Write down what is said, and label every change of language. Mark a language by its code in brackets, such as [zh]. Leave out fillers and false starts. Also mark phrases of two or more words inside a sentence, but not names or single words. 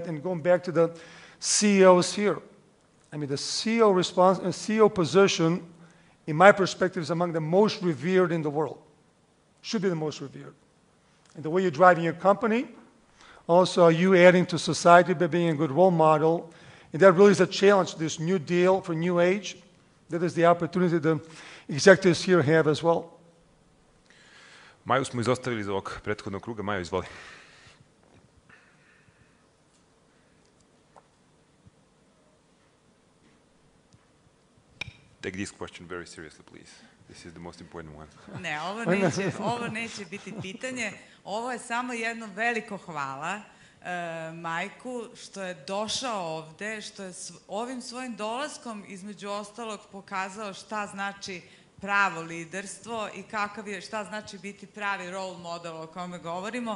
[en] And going back to the CEOs here, I mean, the CEO position, in my perspective, is among the most revered in the world. Should be the most revered. And the way you're driving your company, also you adding to society by being a good role model. And that really is a challenge, this new deal for new age. That is the opportunity the executives here have as well. [sr] Maju smo izostavili iz ovog prethodnog kruga. Maju, izvoli. [en] Take this question very seriously, please. This is the most important one. [sr] Ne, ovo neće biti pitanje. Ovo je samo jedno veliko hvala Majku što je došao ovde, što je ovim svojim dolaskom između ostalog pokazao šta znači pravo liderstvo i šta znači biti pravi [en] role model [sr] o kome govorimo.